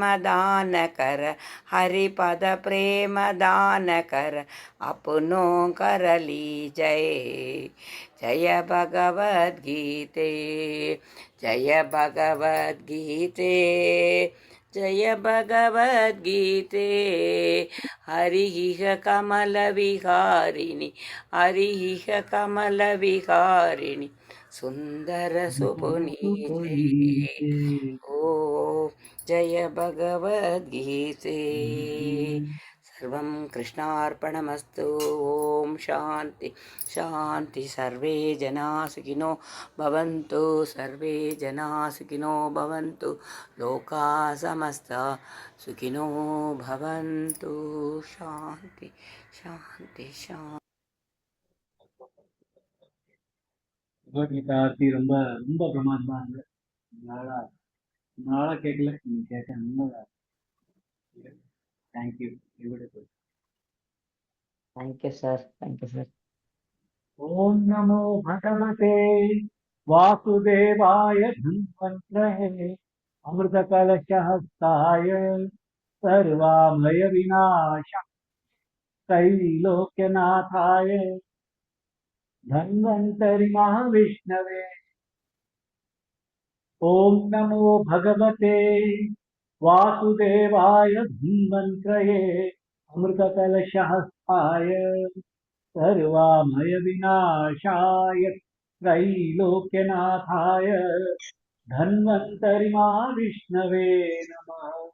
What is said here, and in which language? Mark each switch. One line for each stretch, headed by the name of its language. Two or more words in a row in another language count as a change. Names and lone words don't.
Hindi: दान कर हरिपद प्रेम दान कर अपनों कर ली जय जय भगवद्गीते जय भगवद्गीते जय भगवद्गीते हरिः कमलविहारिणि हरिः कमलविहारिणि सुन्दरसुपुनीते ओ जय भगवद्गीते
Sanskrit: सर्वं कृष्णार्पणमस्तु ओम शांति शांति सर्वे जना सुखिनो भवन्तु सर्वे जना सुखिनो भवन्तु लोका समस्ता सुखिनो भवन्तु शांति शांति शांति
Tamil: பகவத்கீதா ஆர்த்தி ரொம்ப ரொம்ப பிரமாதமா இருந்தது. நாளா நாளா கேட்கல, நீங்க கேட்க ரொம்ப தேங்க்யூ.
English: thank you sir thank you sir
Sanskrit: ॐ नमो भगवते वासुदेवाय धन्वन्तरये अमृतकलशहस्ताय सर्वामय विनाश தைலோக்யநாதாய धन्वन्तरि महाविष्णवे ॐ नमो भगवते वासुदेवाय धन्वन्त्रये अमृतकलशहस्ताय सर्वामय विनाशाय त्रैलोक्यनाथाय धन्वन्तरि महाविष्णवे नमः।